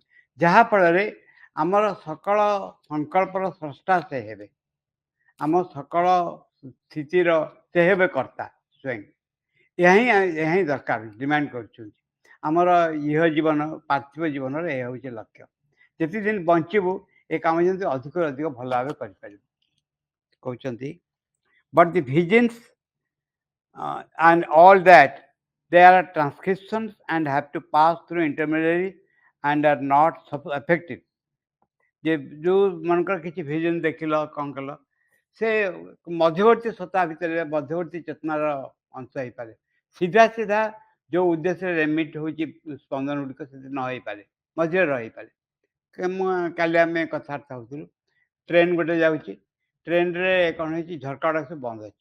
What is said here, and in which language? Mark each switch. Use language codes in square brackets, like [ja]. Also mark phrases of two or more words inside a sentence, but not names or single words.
[or] ଯାହାଫଳରେ ଆମର ସକଳ ସଂକଳ୍ପର ସ୍ରଷ୍ଟା ସେ ହେବେ, ଆମ ସକଳ ସ୍ଥିତିର ସେ ହେବେ କର୍ତ୍ତା ସ୍ୱୟଂ। ଏହା ହିଁ ଦରକାର, ଡିମାଣ୍ଡ କରୁଛନ୍ତି। ଆମର ଇହ ଜୀବନ, ପାର୍ଥିବ ଜୀବନର ଏହା ହେଉଛି ଲକ୍ଷ୍ୟ। ଯେତିକି ଦିନ ବଞ୍ଚିବୁ ଏ କାମ ଯେମିତି ଅଧିକରୁ ଅଧିକ ଭଲ ଭାବେ କରିପାରିବୁ। [en] କହୁଛନ୍ତି but the visions and all that, they are transcriptions and have to pass through intermediaries and are not effective. [or] ଯେ ଯେଉଁ ମନେକର କିଛି ଭିଜନ ଦେଖିଲ, କ'ଣ କଲ, ସେ ମଧ୍ୟବର୍ତ୍ତୀ ସତ୍ତା ଭିତରେ ମଧ୍ୟବର୍ତ୍ତୀ ଚେତନାର ଅଂଶ ହେଇପାରେ। ସିଧା ସିଧା ଯେଉଁ ଉଦ୍ଦେଶ୍ୟରେ ରେମିଟ୍ ହେଉଛି ସ୍ପନ୍ଦନ ଗୁଡ଼ିକ ସେଥିରେ ନ ହେଇପାରେ, ମଝିରେ ରହିପାରେ। କାଲି ଆମେ କଥାବାର୍ତ୍ତା ହେଉଥିଲୁ, ଟ୍ରେନ୍ ଗୋଟେ ଯାଉଛି, ଟ୍ରେନ୍ରେ କ'ଣ ହେଇଛି, ଝରକା ଗୁଡ଼ାକ ସବୁ ବନ୍ଦ ଅଛି।